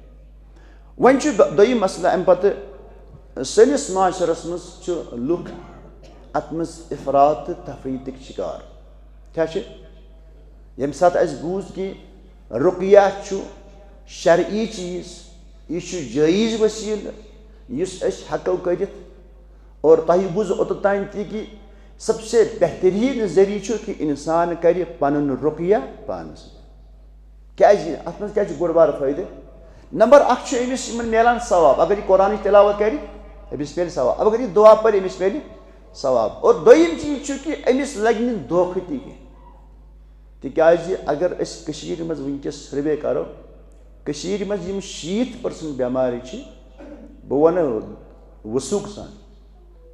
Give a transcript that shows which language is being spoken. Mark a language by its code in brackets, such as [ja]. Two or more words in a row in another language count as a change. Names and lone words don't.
[ks] وۄنۍ چھُ دوٚیِم مسلہٕ امہِ پتہٕ سٲنِس معاشرس منٛز چھُ لُکھ اتھ منٛز افراط تہٕ تفریٖطٕکۍ شِکار کیاہ چھِ ییٚمہِ ساتہٕ اَسہِ بوٗز کہِ رُقیہ چھُ شرعی چیٖز یہِ چھُ جٲیز وسیٖلہٕ یُس أسۍ ہٮ۪کو کٔرِتھ اور تۄہہِ بوٗزوٕ اوٚتتام تہِ کہِ [ur] سب سے بہتریٖن [ks] ذٔریعہٕ چھُ کہِ انسان کرِ پنُن رُقیہ پانس کیازِ اتھ منٛز کیاہ چھُ بوٚڑ بارٕ فٲیدٕ نمبر 1 چھُ أمِس یِمن مِلان ثواب اگر یہِ قرآنٕچ تلاوت کرِ أمِس مِلہِ ثواب اگر یہِ دُعا پرِ أمِس مِلہِ ثواب اور دوٚیِم چیٖز چھُ کہِ أمِس لگہِ نہٕ دھوکہٕ تہِ کینٛہہ تِکیازِ اگر أسۍ کٔشیٖرِ منٛز وٕنکیٚس سٔروے کرو کٔشیٖرِ منٛز یِم 60% بٮ۪مارِ چھِ بہٕ ونہٕ وثوٗق سان